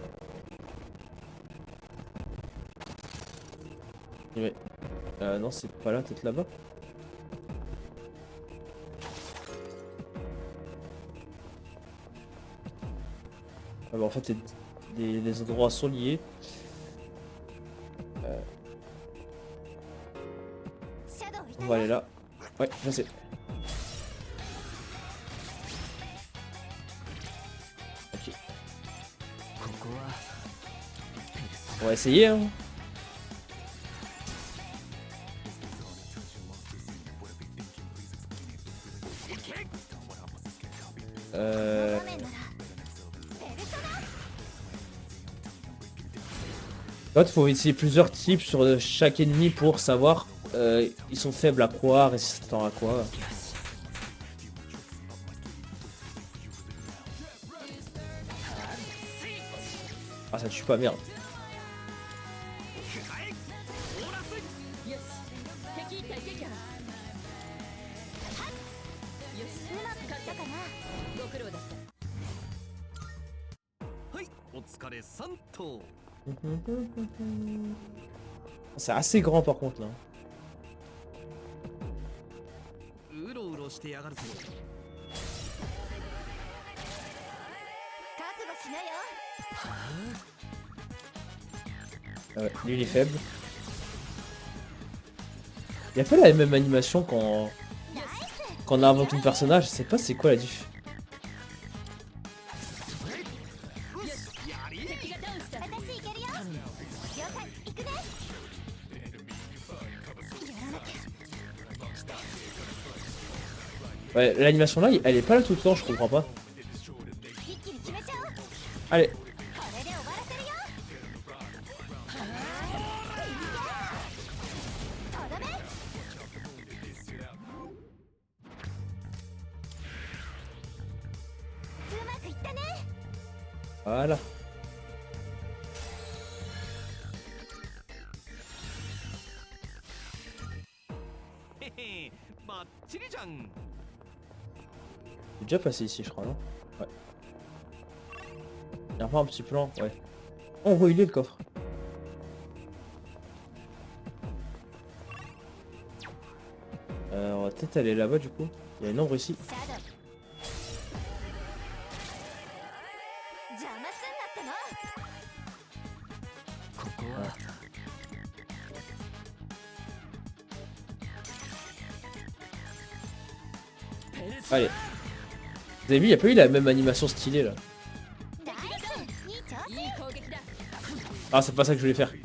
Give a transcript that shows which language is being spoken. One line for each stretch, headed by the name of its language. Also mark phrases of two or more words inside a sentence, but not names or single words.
French: Ouais. Non, c'est pas là, peut-être là-bas. Ah bah en fait, les endroits sont liés.
Japanese: シャドウいた
French: On
Japanese: よ。
French: va aller là. Ouais, je sais. Ok.
Japanese: ここはペルソ
French: On va essayer, hein. Euh...
Japanese: 画面ならペルソナ。
French: En fait, faut essayer plusieurs types sur chaque ennemi pour savoir ils sont faibles à quoi, résistants à quoi. Ah, ça tue pas, merde.
Japanese: よし。敵一体撃破。よし。うまくいったかな。ご苦労だった。はいお疲れさんと
French: C'est assez grand par contre là.
Japanese: うろうろしてやがるぜ覚悟しなよ。
French: Ah ouais, lui il est faible. Il a pas la même animation quand on invoque un personnage, je sais pas c'est quoi la diff.
Japanese: 敵がダウンした。私いけるよ。了解。行くね。やらなきゃ。
French: Ouais, l'animation là, elle est pas là tout le temps, je comprends pas.
Japanese: 一気に決めちゃおう。
French: Allez,
Japanese: これで終わらせるよ。とどめ。うまくいったね。
French: voilà.
Japanese: へへバッチリじゃん
French: J'ai déjà passé ici, je crois, non? Ouais. Il y a pas un petit plan, ouais. Oh, on voit il est le coffre. On va peut-être aller là-bas du coup. Il y a une ombre ici.
Japanese: シャドウ。邪魔すんなっての。ここは
French: Allez. Vous avez vu, il n'y a pas eu la même animation stylée là.
Japanese: ナイス。いい調子。いい攻撃だ。
French: Ah, c'est pas ça que je voulais faire.